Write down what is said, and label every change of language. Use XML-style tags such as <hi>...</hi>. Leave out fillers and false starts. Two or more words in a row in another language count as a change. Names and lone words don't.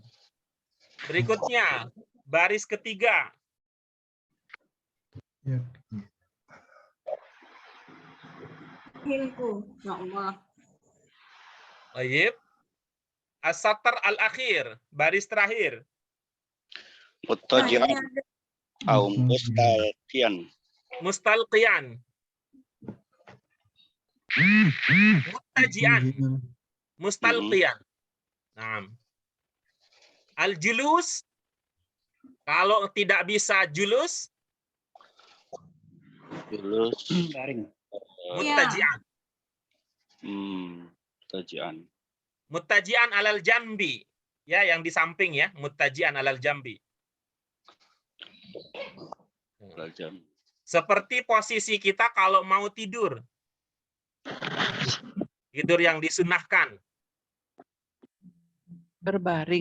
<id>Berikutnya baris ketiga. Ya. Fahim tuh. Insyaallah. Baik.</id> <ar>السطر الأخير,</ar> <id>baris terakhir. Nah, Muttaji'an ini ada</id> <ar>أو مستلقيا. مستلقيا. متكئا.</ar> <id>Mustalqiyan. Nah. Al-julus, kalau tidak bisa julus, Julus. Baring. muttaji'an. Muttaji'an.</id> <ar>متكئا على الجنب.</ar> <id>Ya, yang di samping ya,</id> <ar>متكئا على الجنب.</ar> <id>Rajam. Seperti posisi kita kalau mau tidur. Tidur yang disunahkan. Berbaring.</id>